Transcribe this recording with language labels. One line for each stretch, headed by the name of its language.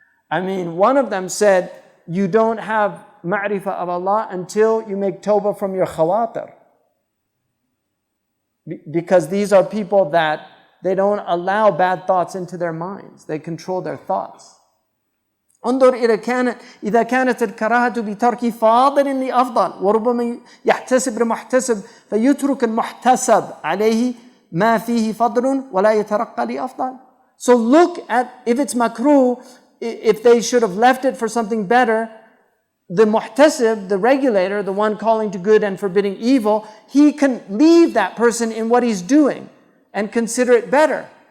English: I mean, one of them said, you don't have ma'rifah of Allah until you make tawbah from your khawatir. Because these are people that they don't allow bad thoughts into their minds. They control their thoughts.
Arabic: انظر إذا كانت الكراهة بترك فاضل لأفضل وربما يحتسب المحتسب فيترك المحتسب عليه ما فيه فضل ولا يترقى لأفضل.
English: So look at, if it's makruh, if they should have left it for something better, the muhtasib, the regulator, the one calling to good and forbidding evil, he can leave that person in what he's doing and consider it better.